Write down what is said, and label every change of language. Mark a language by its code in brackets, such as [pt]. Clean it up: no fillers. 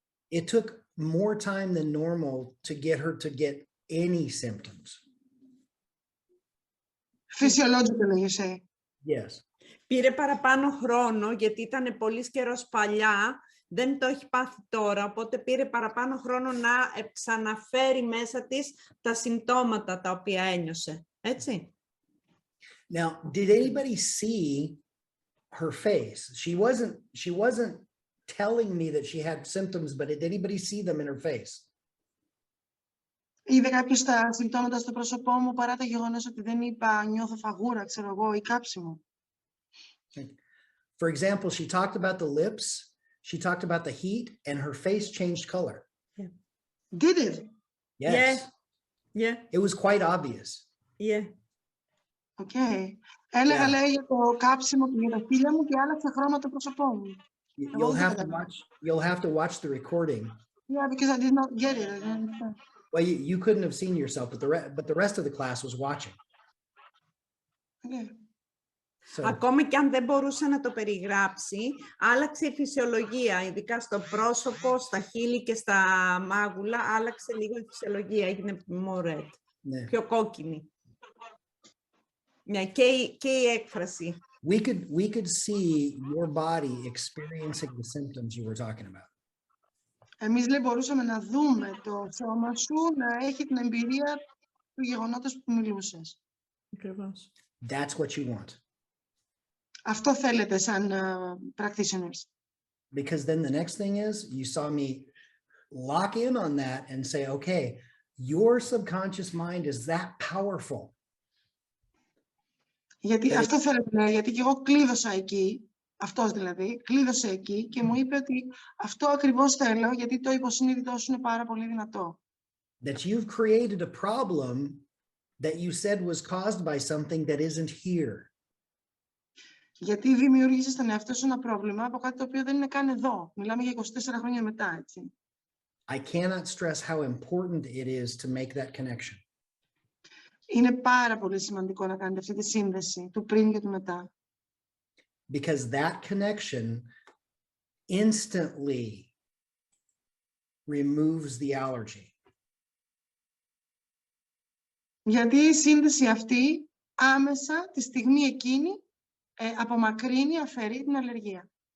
[en] It took more time than normal to get her to get any symptoms. Physiologically, you say. Yes. [el] Πήρε παραπάνω χρόνο γιατί ήταν πολύ καιρός παλιά, δεν το έχει πάθει τώρα, οπότε πήρε παραπάνω χρόνο να ξαναφέρει μέσα της τα συμπτώματα τα οποία ένιωσε. Έτσι. [en] Now, did anybody see her face? She wasn't telling me that she had symptoms, but did anybody see them in her face? [el] Είδε κάποιος τα συμπτώματα στο πρόσωπό μου παρά το γεγονός ότι δεν είπα νιώθω φαγούρα, ξέρω εγώ, ή κάψιμο. [en] For example, she talked about the lips, she talked about the heat, and her face changed color. Yeah. Did it? Yes. Yeah. It was quite obvious. Yeah. Okay. [el] Έλεγα, λέει, για το κάψιμο και για τα χείλια μου και άλλαξε χρώμα το πρόσωπό μου. [en] You'll have to watch the recording. Yeah, because I did not get it. I didn't understand. Well, you couldn't have seen yourself, but the rest of the class was watching. Okay. [el] Ακόμα και αν δεν μπορούσε να το περιγράψει, άλλαξε η φυσιολογία, ειδικά στο πρόσωπο, στα χείλη και στα μάγουλα, άλλαξε λίγο η φυσιολογία, έγινε [en] more red, [el] πιο κόκκινη. Ναι, και η έκφραση. [en] We could see your body experiencing the symptoms you were talking about. [el] Εμείς, λέει, μπορούσαμε να δούμε το σώμα σου να έχει την εμπειρία του γεγονότος που μιλούσες. Ακριβώς. [en] That's what you want. [el] Αυτό θέλετε σαν practitioners. [en] Because then the next thing is you saw me lock in on that and say, okay, your subconscious mind is that powerful. [el] Γιατί αυτό θέλετε, γιατί και εγώ κλείδωσα εκεί, αυτός δηλαδή, κλείδωσε εκεί και μου είπε ότι αυτό ακριβώς θέλω, γιατί το υποσυνείδητό σου είναι πάρα πολύ δυνατό. [en] That you've created a problem that you said was caused by something that isn't here. [el] Γιατί δημιούργησες στον εαυτό σου ένα πρόβλημα από κάτι το οποίο δεν είναι καν εδώ. Μιλάμε για 24 χρόνια μετά, έτσι. [en] I cannot stress how important it is to make that connection. [el] Είναι πάρα πολύ σημαντικό να κάνετε αυτή τη σύνδεση του πριν και του μετά. [en] Because that connection instantly removes the allergy. [el] Γιατί η σύνδεση αυτή άμεσα τη στιγμή εκείνη απομακρύνει, αφαιρεί την αλλεργία.